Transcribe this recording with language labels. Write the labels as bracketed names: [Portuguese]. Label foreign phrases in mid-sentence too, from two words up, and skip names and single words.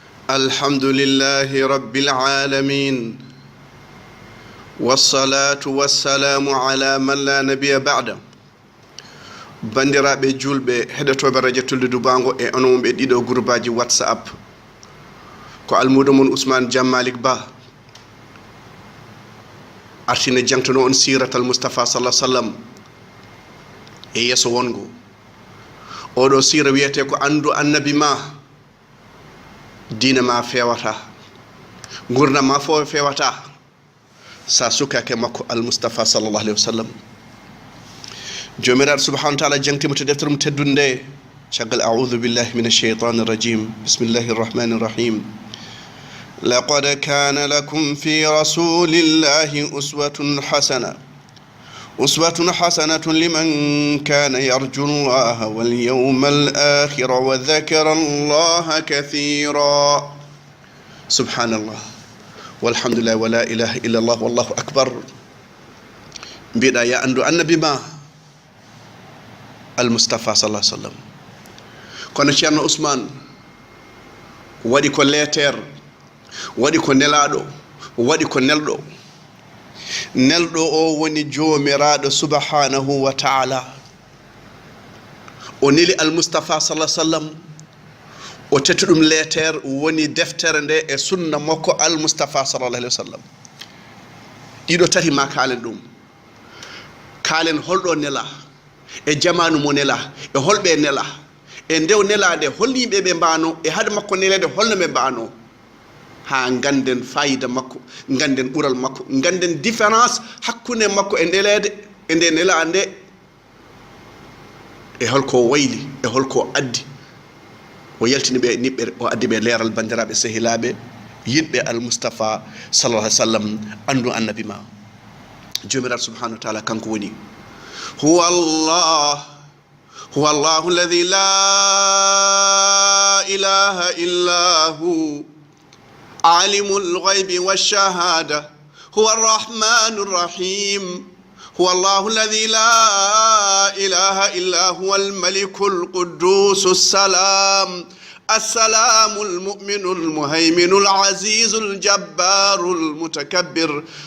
[Arabic] الحمد لله رب العالمين والصلاة والسلام على من لا نبي بعده [Fula] bandiraɓe julɓe heɗotoɓe radio Tuldou Bango e onon ɓe ɗiɗo groupe WhatsApp ko almudo mon Ousmane Jammalik Ba artine jangtono on siratal Mustafa [Arabic] صلى الله عليه وسلم [Fula] e yeso wongo oɗo sira wiyete ko andu annabi ma dina ma fewata gurdam ma fo fewata sa sukake makko al Mustafa [Arabic] صلى الله عليه وسلم [Fula] jomiraɗo [Arabic] سبحانه وتعالى [Fula] jangtima to deftere mum teddunde caggal [Arabic] أعوذ بالله من الشيطان الرجيم بسم الله الرحمن الرحيم لقد كان لكم في رسول الله أسوة حسنة لمن كان يرجو الله واليوم الآخر وذكر الله كثيرا سبحان الله والحمد لله ولا إله إلا الله والله أكبر [Fula] mbiɗa ya andu annabi ma al Mustafa [Arabic] صلى الله عليه وسلم [Fula] kono ceerno Ousmane waɗi ko leeter waɗi ko nelaɗo waɗi ko nelɗo o woni joomiraɗo [Arabic] سبحانه وتعالى [Fula] o neli al Mustafa [Arabic] صلى الله عليه وسلم [Fula] o tetti ɗum leeter woni deftere nde e sunna makko al Mustafa [Arabic] صلى الله عليه وسلم [Fula] ɗiɗo tati ma kaalen ɗum kaalen holɗo nela e jamanu mo nela e holɓe nela e ndew nelade holni yimɓe mbano e hade makko nelede holno ɓe mbano ha ganden fayida makko ganden ɓural makko ganden différence hakkunde makko e nelede e nde nelade e holko wayli e holko addi o yaltini ɓe niɓɓe o addi ɓe leeral bandiraɓe sehilaɓe yimɓe al Mustafa [Arabic] صلى الله عليه وسلم [Fula] andu annabi ma jomiraɗo [Arabic] سبحانه وتعالى [Fula] kanko woni هو [Arabic] الله الذي لا إله إلا هو عالم الغيب والشهادة هو الرحمن الرحيم هو الله الذي لا إله إلا هو الملك القدوس السلام المؤمن المهيمن العزيز الجبار المتكبر